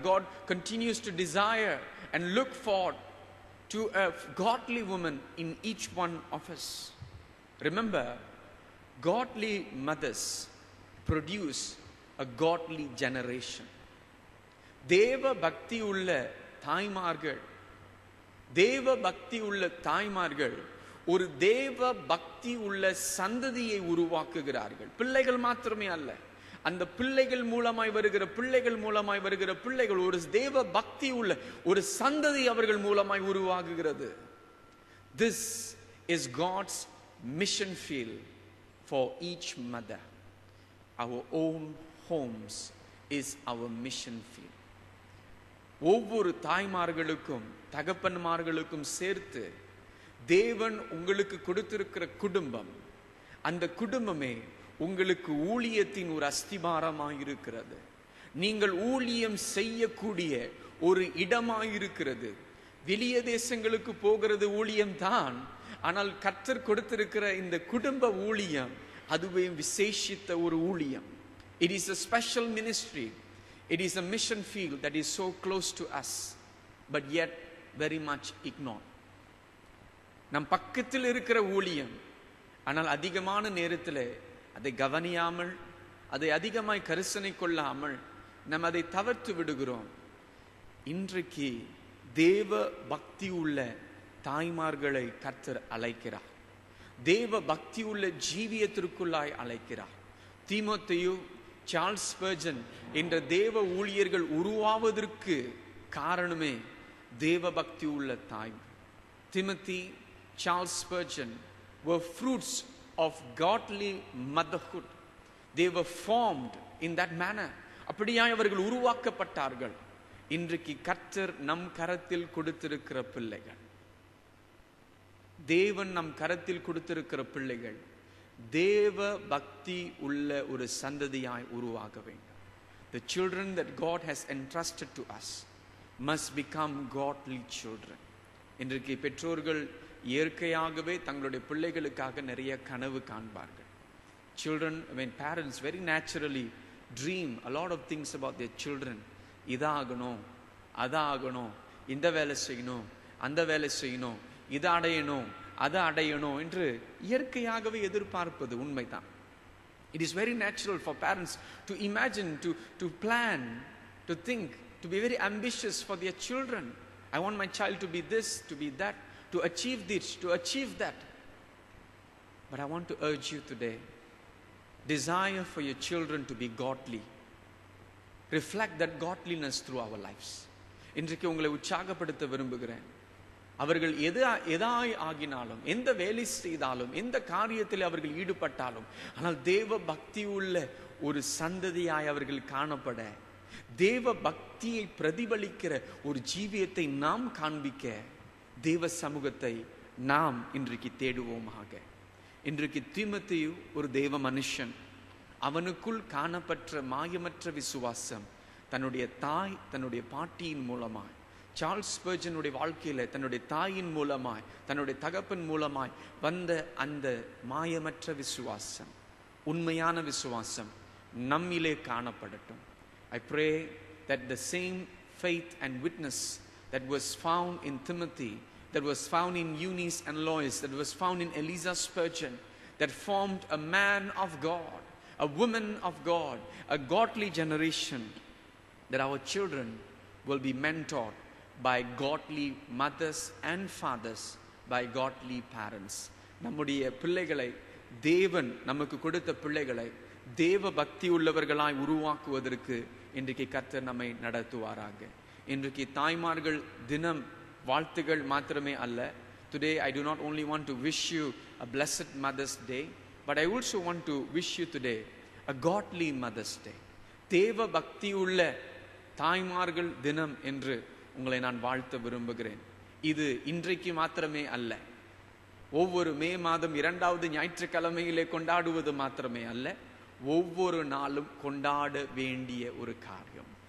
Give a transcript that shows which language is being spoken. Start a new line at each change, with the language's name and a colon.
English: God continues to desire and look forward to a godly woman in each one of us. Remember, godly mothers produce a godly generation.
Tamil: தேவ பக்தி உள்ள தாய்மார்கள், தேவ பக்தி உள்ள தாய்மார்கள் ஒரு தேவ பக்தி உள்ள சந்ததியை உருவாக்குகிறார்கள். பிள்ளைகள் மாத்திரமே அல்ல, அந்த பிள்ளைகள் மூலமாய் வருகிற பிள்ளைகள் ஒரு தேவ பக்தி உள்ள ஒரு சந்ததி அவர்கள் மூலமாய் உருவாகுகிறது.
English: This is God's mission field for each mother. Our own homes is our mission field.
Tamil: ஒவ்வொரு தாய்மார்களுக்கும் தகப்பன்மார்களுக்கும் சேர்த்து தேவன் உங்களுக்கு கொடுத்திருக்கிற குடும்பம், அந்த குடும்பமே உங்களுக்கு ஊழியத்தின் ஒரு அஸ்திபாரமாயிருக்கிறது. நீங்கள் ஊழியம் செய்யக்கூடிய ஒரு இடமாயிருக்கிறது. வெளிய தேசங்களுக்கு போகிறது ஊழியம் தான், ஆனால் கர்த்தர் கொடுத்திருக்கிற இந்த குடும்ப ஊழியம் அதுவே விசேஷித்த ஒரு ஊழியம்.
English: It is a special ministry. It is a mission field that is so close to us, but yet very much ignored.
Tamil: நம் பக்கத்தில் இருக்கிற ஊழியம், ஆனால் அதிகமான நேரத்தில் அதை கவனியாமல், அதை அதிகமாய் கரிசனை கொள்ளாமல் நாம் அதை தவிர்த்து விடுகிறோம். இன்றைக்கு தேவ பக்தி உள்ள தாய்மார்களை கர்த்தர் அழைக்கிறார். தேவ பக்தி உள்ள ஜீவியத்திற்குள்ளாய் அழைக்கிறார். தீமோத்தேயு, சார்ல்ஸ் ஸ்பர்ஜன் என்ற தேவ ஊழியர்கள் உருவாவதற்கு காரணமே தேவ பக்தி உள்ள தாய்.
English: Timothy, Charles Spurgeon were fruits of godly motherhood. They were formed in that manner.
Tamil: அப்படியாய் அவர்கள் உருவாக்கப்பட்டார்கள். இன்றைக்கு கர்த்தர் நம் கரத்தில் கொடுத்திருக்கிற பிள்ளைகள், தேவன் நம் கரத்தில் கொடுத்திருக்கிற பிள்ளைகள் தேவ பக்தி உள்ள ஒரு சந்ததியாய் உருவாக வேண்டும்.
English: The children that God has entrusted to us must become godly children.
Tamil: இன்றைக்கு பெற்றோர்கள் இயற்கையாகவே தங்களுடைய பிள்ளைகளுக்காக நிறைய கனவு காண்பார்கள்.
English: Children, when parents very naturally dream a lot of things about their children.
Tamil: இதாகணும், அதாகணும், இந்த வேலை செய்யணும், அந்த வேலை செய்யணும், இதை அடையணும், அதை அடையணும் என்று இயற்கையாகவே எதிர்பார்ப்பது உண்மைதான்.
English: It is very natural for parents to imagine, to plan, to think, to be very ambitious for their children. I want my child to be this, to be that, to achieve this, to achieve that. But I want to urge you today, desire for your children to be godly. Reflect that godliness through our lives.
Tamil: இன்றைக்கு உங்களை உற்சாகப்படுத்த விரும்புகிறேன். அவர்கள் எதாய் ஆகினாலும், எந்த வேலை செய்தாலும், எந்த காரியத்தில் அவர்கள் ஈடுபட்டாலும், ஆனால் தேவ பக்தி உள்ள ஒரு சந்ததியாய் அவர்கள் காணப்பட, தேவ பக்தியை பிரதிபலிக்கிற ஒரு ஜீவியத்தை நாம் காண்பிக்க தேவ சமூகத்தை நாம் இன்றைக்கு தேடுவோமாக. இன்றைக்கு தீமோத்தேயு ஒரு தேவ மனுஷன். அவனுக்குள் காணப்பட்ட மாயமற்ற விசுவாசம் தன்னுடைய தாய், தன்னுடைய பாட்டியின் மூலமாய், சார்ல்ஸ் ஸ்பர்ஜனுடைய வாழ்க்கையில தன்னுடைய தாயின் மூலமாய், தன்னுடைய தகப்பன் மூலமாய் வந்த அந்த மாயமற்ற விசுவாசம், உண்மையான விசுவாசம் நம்மிலே காணப்படட்டும்.
English: I pray that the same faith and witness that was found in Timothy, that was found in Eunice and Lois, that was found in Eliza Spurgeon, that formed a man of God, a woman of God, a godly generation, that our children will be mentored by godly mothers and fathers, by godly parents.
Tamil: நம்முடைய பிள்ளைகளை, தேவன் நமக்கு கொடுத்த பிள்ளைகளை தேவ பக்தி உள்ளவர்களாய் உருவாக்குவதற்கு இன்றைக்கு கர்த்தர் நம்மை நடத்துவாராக. இன்றைக்கு தாய்மார்கள் தினம் வாழ்த்துகள் மாத்திரமே அல்ல.
English: Today I do not only want to wish you a blessed Mother's Day, but I also want to wish you today a godly Mother's Day.
Tamil: தேவ பக்தி உள்ள தாய்மார்கள் தினம் என்று உங்களை நான் வாழ்த்த விரும்புகிறேன். இது இன்றைக்கு மாத்திரமே அல்ல, ஒவ்வொரு மே மாதம் 2வது ஞாயிற்றுக்கிழமையிலே கொண்டாடுவது மாத்திரமே அல்ல, ஒவ்வொரு நாளும் கொண்டாட வேண்டிய ஒரு காரியம்.